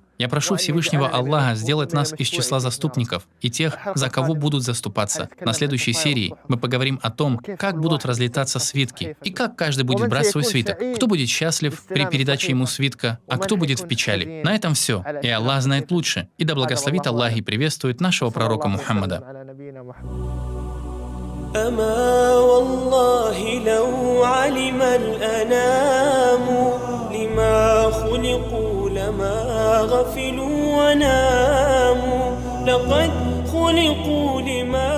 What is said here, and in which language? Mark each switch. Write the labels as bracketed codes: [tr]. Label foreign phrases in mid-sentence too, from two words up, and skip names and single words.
[ru] Я прошу Всевышнего Аллаха сделать нас из числа заступников и тех, за кого будут заступаться. На следующей серии мы поговорим о том, как будут разлетаться свитки, и как каждый будет брать свой свиток, кто будет счастлив при передаче ему свитка, а кто будет в печали. На этом все. И Аллах знает лучше. И да благословит Аллах и приветствует нашего пророка Мухаммада. [ar] أما والله لو علم الأنام لما خلقوا لما غفلوا وناموا لقد خلقوا لما